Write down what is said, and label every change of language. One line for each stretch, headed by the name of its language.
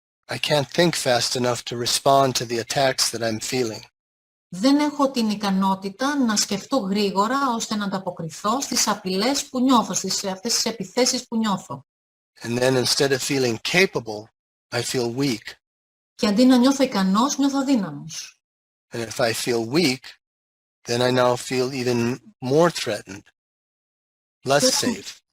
English: I can't think fast enough to respond to the attacks that I'm feeling.
Greek: Δεν έχω την ικανότητα να σκεφτώ γρήγορα ώστε να ανταποκριθώ στις απειλές που νιώθω, στις αυτές τις επιθέσεις που νιώθω.
English: And then instead of feeling capable, I feel weak.
Greek: Και αντί να νιώθω ικανός, νιώθω αδύναμος.
English: And if I feel weak, then I now feel even more threatened, less safe.